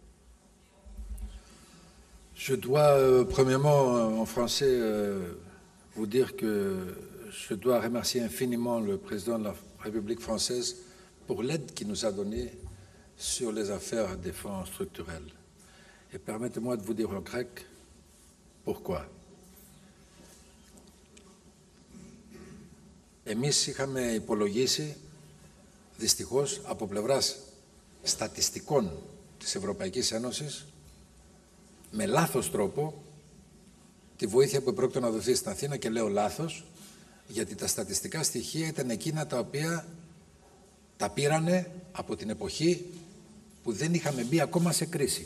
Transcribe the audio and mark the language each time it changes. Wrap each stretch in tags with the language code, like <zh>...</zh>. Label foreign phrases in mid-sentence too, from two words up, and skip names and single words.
<fr>Je dois, premièrement, en français, vous dire que je dois remercier infiniment le président de la République française pour l'aide qu'il nous a donnée sur les affaires des fonds structurels. Et permettez-moi de vous dire en grec pourquoi.</fr> <el>Εμείς είχαμε υπολογίσει, δυστυχώς, από πλευράς στατιστικών της Ευρωπαϊκής Ένωσης, με λάθος τρόπο, τη βοήθεια που πρόκειται να δοθεί στην Αθήνα, και λέω λάθος, γιατί τα στατιστικά στοιχεία ήταν εκείνα τα οποία τα πήρανε από την εποχή που δεν είχαμε μπει ακόμα σε κρίση.</el>